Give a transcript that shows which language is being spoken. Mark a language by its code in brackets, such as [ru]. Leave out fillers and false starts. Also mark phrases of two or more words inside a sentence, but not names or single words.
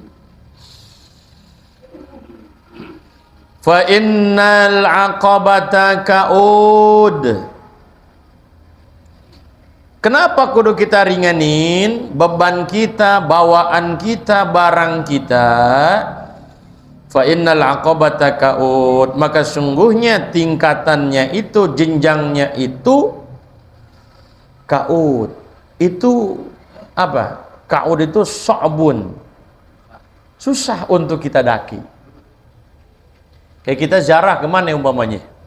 [ar] Fa innal aqabata ka'ud. [id] Kenapa kudu kita ringanin beban kita, bawaan kita, barang kita? [ar] Fa innal aqabata ka'ud, [id] maka sungguhnya tingkatannya itu, jenjangnya itu ka'ud. Itu apa? Ka'ud itu sa'bun, susah untuk kita daki. Kayak kita ziarah kemana umpamanya?